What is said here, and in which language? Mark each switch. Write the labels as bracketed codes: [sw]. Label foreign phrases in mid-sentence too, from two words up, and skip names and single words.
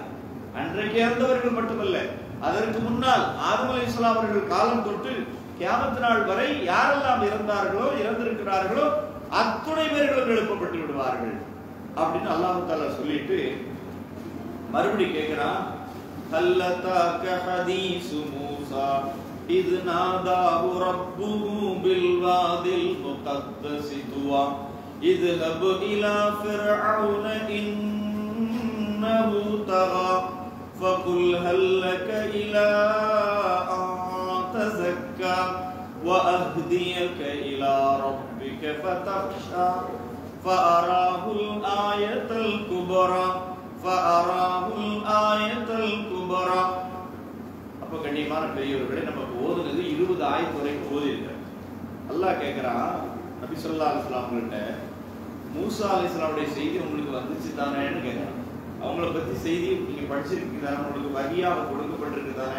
[ta] அன்றைக்கு இறந்தவர்கள் மட்டுமல்ல, அதற்கு முன்னால் ஆதம் அலைஹிஸ்ஸலாம் அவர்கள் காலம் தொட்டு கியாமத் நாள் வரை யாரெல்லாம் இறந்தார்களோ இறந்திருக்கிறார்களோ அத்துணை பேர்களும் எழுப்பப்பட்டு விடுவார்கள் அப்படின்னு [ar] الله تعالى [ta] சொல்லிட்டு மறுபடி கேட்கிறான், [ar] هل أتاك حديث موسى موسى إذ ناداه ربه بالواد المقدس طوى اذهب إلى فرعون إنه طغى فقل هل لك إلى أن تزكى وأهديك إلى ربك فتخشى فأراه الآية الكبرى [ta] அப்ப கண்ணியமான பெரியவர்களே, நமக்கு ஓதுனது 20 ஆயத்து வரைக்கும் ஓதி இருக்காரு. அல்லாஹ் கேட்கிறான் நபி [ar] صلى الله عليه وسلم [ta] கிட்ட, மூசா அலைஹிஸ்ஸலாமுடைய செய்தி உங்களுக்கு வந்துச்சு தானேன்னு கேட்கிறான். அவங்கள பத்தி செய்தி நீங்க படிச்சிருக்கீங்க தானே, உங்களுக்கு வஹியாக கொடுக்கப்பட்டிருக்கு தானே.